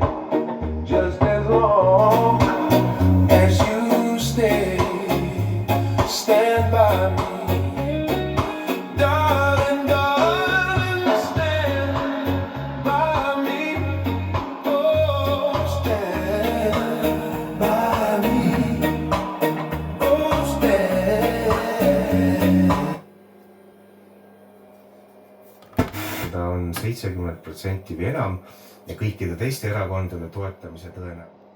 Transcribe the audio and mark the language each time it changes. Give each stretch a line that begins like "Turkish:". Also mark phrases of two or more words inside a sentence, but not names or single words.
English: Just as long as you stand by me, darling, darling, stand by me, oh, stand by me, oh, stand.
Estonian: ta on 70% või enam ja kõikide teiste erakondade toetamise tõenäosus.